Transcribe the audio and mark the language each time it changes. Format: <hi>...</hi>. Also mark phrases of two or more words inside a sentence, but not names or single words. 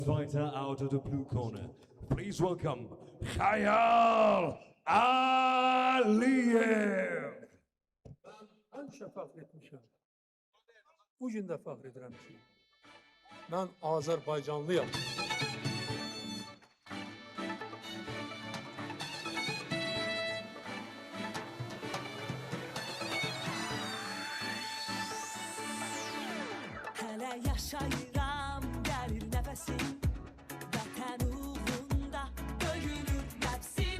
<en>Fighter out of the blue corner. Please welcome Khayal Aliyev.</en> <az>Bugün də fəxr edirəm ki, mən Azərbaycanlıyam. Hələ yaşayıram, gəlir nəfəsim, vətən uğrunda döyülür nəfsim.</az>